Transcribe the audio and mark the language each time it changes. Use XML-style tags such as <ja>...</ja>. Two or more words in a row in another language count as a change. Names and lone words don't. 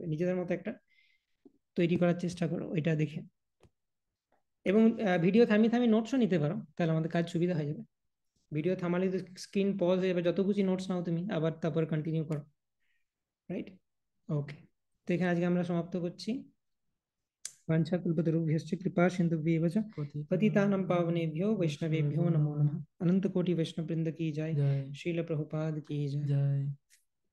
<bn>নিজেদের মতো একটা তৈরি করার চেষ্টা করো ওইটা দেখে, এবং ভিডিও থামিয়ে থামিয়ে নোটসও নিতে পারো, তাহলে আমাদের কাজ সুবিধা হয়ে যাবে। ভিডিও থামালে</bn> <en>screen pause</en> <bn>হয়ে যাবে, যত খুশি নোটস নাও তুমি, আবার তারপর কন্টিনিউ করো, রাইট? ওকে, তো এখানে আজকে আমরা সমাপ্ত করছি।</bn> <sa>वाञ्छाकल्पतरुभ्यश्च कृपा सिन्धुभ्येव च पतितानां पावनेभ्यो वैष्णवेभ्यो नमो नमः।</sa> <hi>अनंत कोटि वैष्णव वृंद की जय। जय श्रील प्रभुपाद की जय। जय।</hi>